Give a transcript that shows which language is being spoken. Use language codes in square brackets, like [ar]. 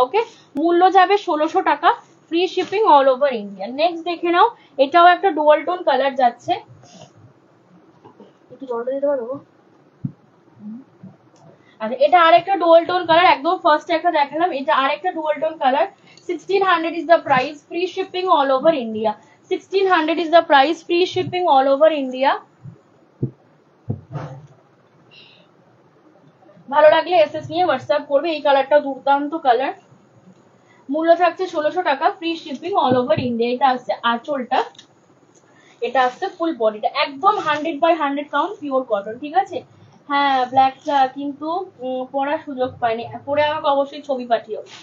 [bn] ওকে, মূল্য যাবে 1600 টাকা, [en] Free shipping all over India. [bn] Next দেখে নাও, এটাও একটা ডুয়াল টোন কালার যাচ্ছে, একটু জলটা দিতে পারবো? আচ্ছা, এটা আরেকটা ডুয়াল টোন কালার, একদম ফার্স্ট একটা দেখালাম, এটা আরেকটা dual tone colour. [en] 1600 is the price, free shipping all over India. 1600 is the price, free shipping all over India. [bn] ভালো লাগলে এসএস নিয়ে হোয়াটসঅ্যাপ করবে। এই কালারটা দুর্দান্ত কালার, মূল্য থাকছে 1600 টাকা, [en] Free shipping all over India. [bn] এটা আসছে আঁচলটা, এটা আসছে ফুল বডিটা, একদম 100/100 কাউন্ট পিওর কটন। ঠিক আছে, হ্যাঁ ব্ল্যাকটা কিন্তু পরার সুযোগ পাইনি, পরে আমাকে অবশ্যই ছবি পাঠিও।